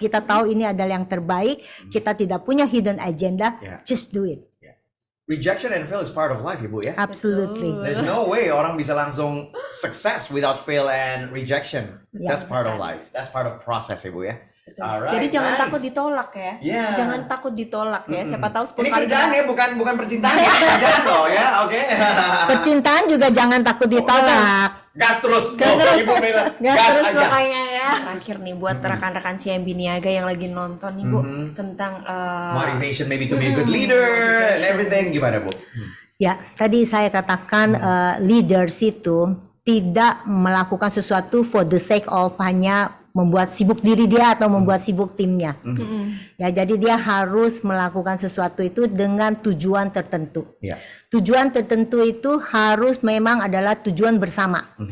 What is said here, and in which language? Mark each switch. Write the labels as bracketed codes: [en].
[id] Kita tahu ini adalah yang terbaik. Kita tidak punya [en] hidden agenda. Just do it. Rejection and fail is part of life, Ibu ya. Absolutely. There's no way [id] orang bisa langsung [en] success without fail and rejection. That's part of life. That's part of process, Ibu ya. Alright, [id] jadi jangan takut ditolak ya. Jangan takut ditolak ya. Siapa tahu 10 ini kali kerjaan ya, bukan percintaan ya. Kerjaan loh ya, oke. Percintaan juga jangan takut ditolak. Gas terus. Gas terus. Ibu bilang, Gas terus aja. makanya ya. Terakhir nih buat rekan-rekan CMB Niaga yang lagi nonton nih Bu, tentang [en] Motivation maybe to be a good leader and everything, [id] gimana Bu? Ya, tadi saya katakan leaders itu tidak melakukan sesuatu [en] for the sake of [id] hanya membuat sibuk diri dia atau membuat sibuk timnya. Ya, jadi dia harus melakukan sesuatu itu dengan tujuan tertentu. Tujuan tertentu itu harus memang adalah tujuan bersama.